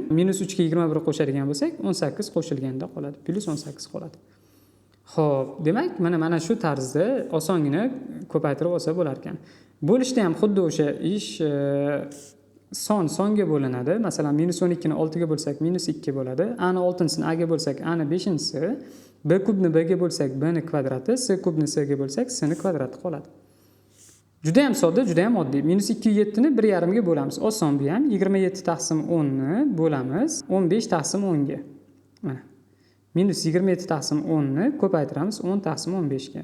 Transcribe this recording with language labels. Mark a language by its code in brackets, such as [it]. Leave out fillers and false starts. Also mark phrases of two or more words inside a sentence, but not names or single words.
[uz] Minus 3 ga 21 qo'shadigan bo'lsak, 18 qo'shilganda qoladi. Plus 18 qoladi. Xo'p, demak, mana shu tarzda osongina ko'paytirib olsa bo'lar ekan. Bo'lishda ham xuddi o'sha ish songa bo'linadi. Masalan, -12 ni 6 ga bo'lsak, -2 bo'ladi. A ni 6-sini A ga bo'lsak, A ni 5-si, B kubni B ga bo'lsak, B ni kvadrati, S kubni S ga bo'lsak, S ni kvadrati qoladi. Juda ham sodda, juda ham oddiy. -2 ni 1,5 ga bo'lamiz. Oson bu ham. 27 taqsim 10 ni bo'lamiz 15 taqsim 10 ga. Mana. -27 taqsim 10 ni ko'paytiramiz 10 taqsim 15 ga.